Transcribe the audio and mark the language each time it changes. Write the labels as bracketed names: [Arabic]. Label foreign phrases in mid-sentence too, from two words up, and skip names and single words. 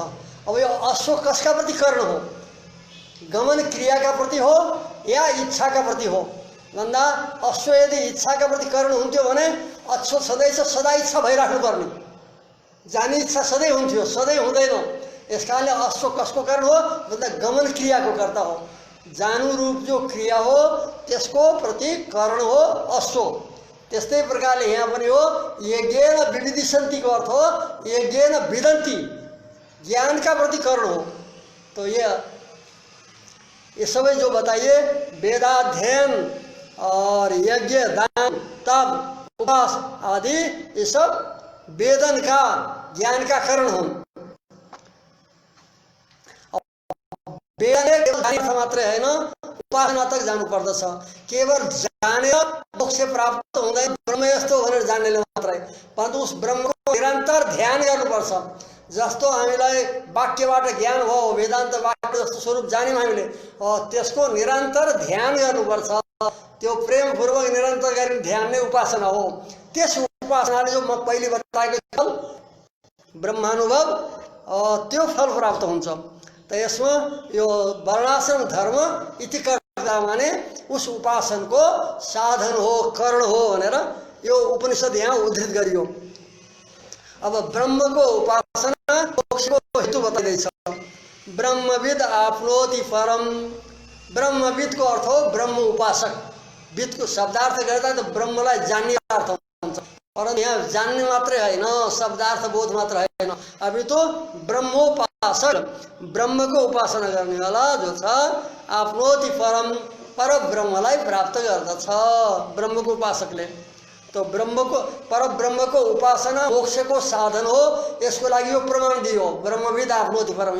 [Nepali] अब यो अश्व कसका प्रति कर्ण हो, गमन क्रियाका प्रति हो या इच्छाका प्रति हो भन्दा अश्व यदि इच्छाका प्रति कर्ण हुन्थ्यो भने अश्व सधैँ सदा इच्छा भइराख्नुपर्ने, जाने इच्छा सधैँ हुन्थ्यो, सधैँ हुँदैन। यस कारणले अश्व कसको कारण हो भन्दा गमन क्रियाको कर्ता हो। जानु रूप जो क्रिया हो त्यसको प्रति करण हो अश्व। त्यस्तै प्रकारले यहाँ पनि हो, यज्ञेन विविदिशन्तिको अर्थ हो [Sanskrit] यज्ञेन विदन्ति, [Nepali] ज्ञान का प्रति करण हो। तो ये सबै जो बताइए वेदाध्ययन और यज्ञ, दान, तप, उपवास आदि ये सब वेदन का, ज्ञान का कारण हो। वेदन केवल मात्रै हैन, उपासना तक जानु पर्दछ। केवल जानेर मोक्ष प्राप्त हुँदैन ब्रह्म यस्तो भनेर जान्नेले मात्रै, परन्तु उस ब्रह्मको निरन्तर ध्यान गर्नुपर्छ। जस्तो हामीलाई वाक्यबाट ज्ञान भयो, वेदान्त वाक्य जस्तो स्वरूप जान्यौँ हामीले, त्यसको निरन्तर ध्यान गर्नुपर्छ। त्यो प्रेमपूर्वक निरन्तर गर्ने ध्यान नै उपासना हो। त्यस उपासनाले जो म पहिले बताएको फल ब्रह्मानुभव, त्यो फल प्राप्त हुन्छ। त यसमा यो वर्णाश्रम धर्म इति कर्ता माने उस उपासनको साधन हो, करण हो भनेर यो उपनिषद यहाँ उद्धृत गरियो। अब ब्रह्मको उपासना मोक्षको हेतु बताइदैछ। [Sanskrit] ब्रह्मविद आफ्नोति परम, [Nepali] ब्रह्मविदको अर्थ हो ब्रह्म उपासक। विदको शब्दार्थ गर्दा त ब्रह्मलाई जान्ने अर्थ हुन्छ, परन्तु यहाँ जान्ने मात्रै होइन, शब्दार्थ बोध मात्र होइन, [Hindi] अभी तो [Nepali] ब्रह्मोपासक, ब्रह्मको उपासना गर्नेवाला जो छ [Sanskrit] आफ्नोति परम, [Nepali] पर ब्रह्मलाई प्राप्त गर्दछ ब्रह्मको उपासकले। तो ब्रह्मको, पर ब्रह्मको उपासना मोक्षको साधन हो, यसको लागि यो प्रमाण दियो [Sanskrit] ब्रह्मविद आफ्नोति परम।